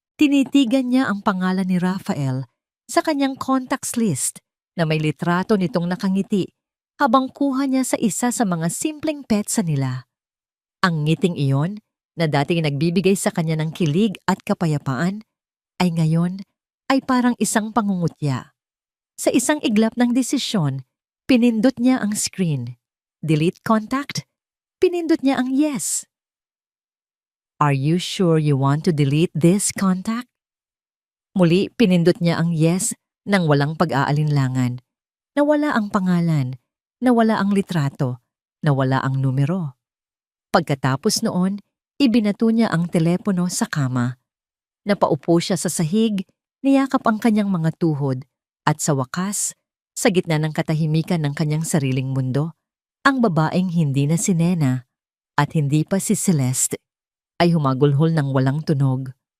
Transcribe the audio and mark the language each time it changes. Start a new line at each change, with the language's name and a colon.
Filipino: Tinitigan niya ang pangalan ni Rafael sa kanyang contacts list na may litrato nitong nakangiti habang kuha niya sa isa sa mga simpleng petsa nila. Ang ngiting iyon na dating nagbibigay sa kanya ng kilig at kapayapaan ay ngayon ay parang isang pangungutya. Sa isang iglap ng desisyon, pinindot niya ang screen.
English: Delete contact?
Filipino: Pinindot niya ang yes.
English: Are you sure you want to delete this contact?
Filipino: Muli, pinindot niya ang yes nang walang pag-aalinlangan. Nawala ang pangalan, nawala ang litrato, nawala ang numero. Pagkatapos noon, ibinato niya ang telepono sa kama. Napaupo siya sa sahig, niyakap ang kanyang mga tuhod, at sa wakas, sa gitna ng katahimikan ng kanyang sariling mundo, ang babaeng hindi na si Nena at hindi pa si Celeste ay humagulhol ng walang tunog.